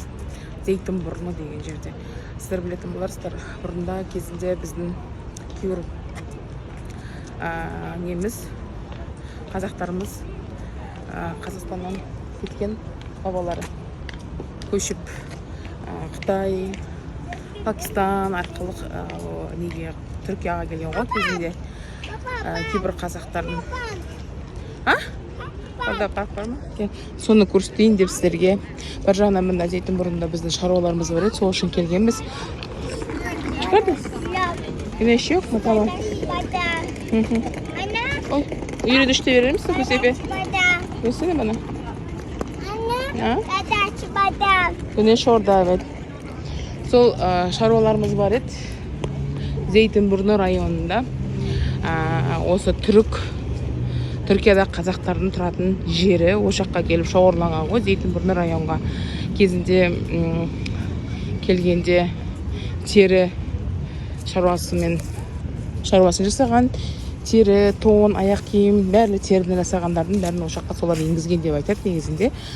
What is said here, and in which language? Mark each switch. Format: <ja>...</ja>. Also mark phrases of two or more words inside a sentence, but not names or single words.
<kk>Зейтін бұрны деген жерде. Сіздер білетін боларсыздар, бұрында кезінде біздің кейбір қазақтарымыз Қазақстаннан кеткен бабалары көшіп Қытай, Пакистан арқылы неге Түркияға келген ғой кезінде. Кейбір қазақтардың парк бар ма? Соны көрсетейін деп сіздерге. Бір жағынан мына Зейтін бұрында біздің шаруаларымыз бар еді, сол үшін келгенбіз.</kk> <tr>Çıkardı. Güneş yok mu? Tamam. Oy, yürü düştü verir misin bu sefer? Görsene bana. Ha? Güneş orada, evet.</tr> <kk>Sol şarualarımız var еді. Зейтінбұрны районында. Осы Түркияда қазақтардың тұратын жері, ошаққа келіп шоғырланған ғой. Зейтінбұрны районға кезінде келгенде тері шаруасын жасаған, тері, тон, аяқ киім, бәрі теріден жасағандардың бәрін ошаққа солар енгізген деп айтады негізінде.</kk>